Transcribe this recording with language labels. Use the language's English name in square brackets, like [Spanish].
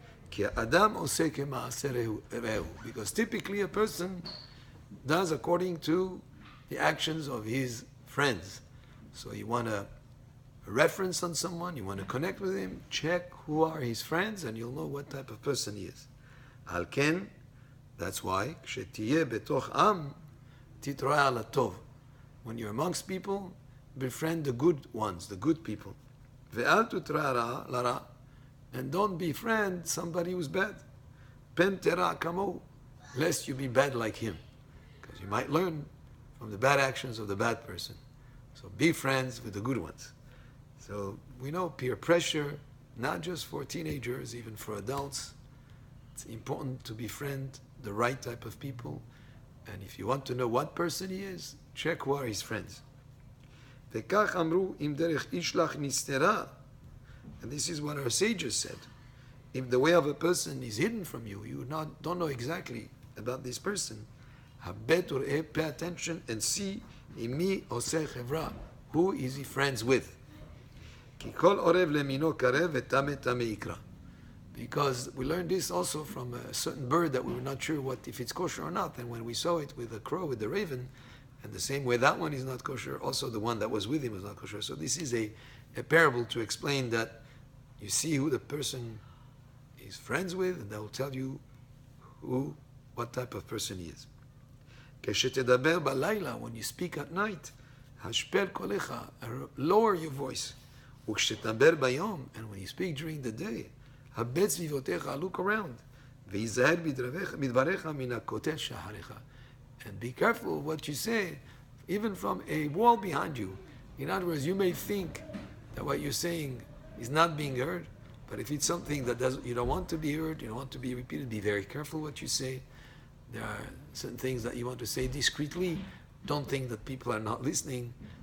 [Hebrew] כי האדם עושה כמעשה רעהו, [English] because typically a person does according to the actions of his friends. So you want a reference on someone, you want to connect with him, check who are his friends and you'll know what type of person he is. [Hebrew] על כן, [English] that's why, [Hebrew] כשתהיה בתוך עם, תתראה על הטוב. [English] When you're amongst people, befriend the good ones, the good people. [Hebrew] ואל תתראה לרע, [English] and don't befriend somebody who's bad. [Hebrew] פן תרע כמוהו, [English] lest you be bad like him. Because you might learn from the bad actions of the bad person. So be friends with the good ones. So we know peer pressure, not just for teenagers, even for adults. It's important to befriend the right type of people. And if you want to know what person he is, check who are his friends. [Hebrew] וכך אמרו, אם דרך ישלח נסתרה, [English] and this is what our sages said. If the way of a person is hidden from you, you don't know exactly about this person, [Hebrew] habet ur'eh, [English] pay attention and see [Hebrew] עם מי עושה חברה, [English] who is he friends with. [Hebrew] כי כל עורב למינו קרב וטמא טמא יקרא. [English] Because we learned this also from a certain bird that we were not sure if it's kosher or not. And when we saw it with the crow, with the raven, and the same way that one is not kosher, also the one that was with him was not kosher. So this is a parable to explain that you see who the person is friends with, and that will tell you what type of person he is. [Hebrew] כשתדבר בלילה, [English] when you speak at night, [Hebrew] השפל קולך, [English] lower your voice. [Hebrew] וכשתדבר ביום, [English] and when you speak during the day, [Hebrew] הבט סביבותיך, [English] look around. [Hebrew] ויזהר בדבריך מן הכותל שאחריך. [English] And be careful of what you say, even from a wall behind you. In other words, you may think that what you're saying is not being heard, but if it's something that you don't want to be heard, you don't want to be repeated, be very careful what you say. There are certain things that you want to say discreetly. Don't think that people are not listening.